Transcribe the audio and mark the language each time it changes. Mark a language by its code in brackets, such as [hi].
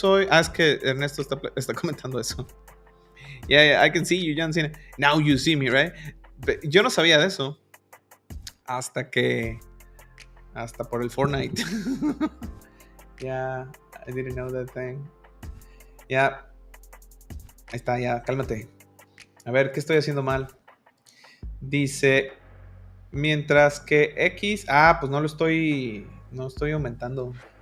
[es] Es que Ernesto está comentando eso. [en] Yeah, I can see you, John Cena. Now you see me, right? [es] Yo no sabía de eso. Hasta por el Fortnite. [en] Yeah, I didn't know that thing. [es] Yeah. Ahí está, ya, cálmate. A ver, ¿qué estoy haciendo mal? Dice, mientras que X... pues no estoy aumentando.